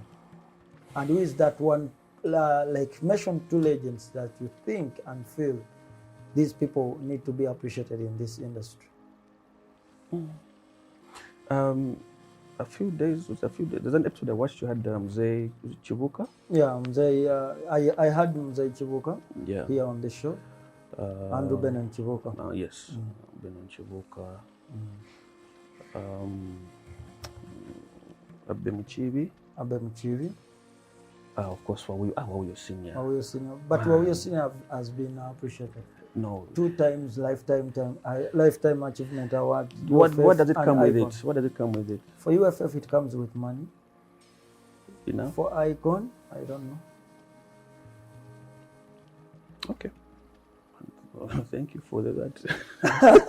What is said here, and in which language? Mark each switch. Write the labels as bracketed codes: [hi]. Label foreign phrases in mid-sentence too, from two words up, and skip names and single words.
[en] And who is that one, like mention two legends that you think and feel these people need to be appreciated in this industry? A few days. There's an episode I watched. You had Mzee Chibuka. Yeah, Mzee. I had Mzee Chibuka here on the show. Andrew Benon Chibuka. Yes, Benon Chibuka. Abe Muchibi. Of course, Wawuyo Senior. Wawuyo Senior. But Wawuyo Senior has been appreciated. No. 2 times lifetime achievement award. What does it come with it? What does it come with it? For UFF, it comes with money. Enough? For Icon, I don't know. Okay. Thank you for that.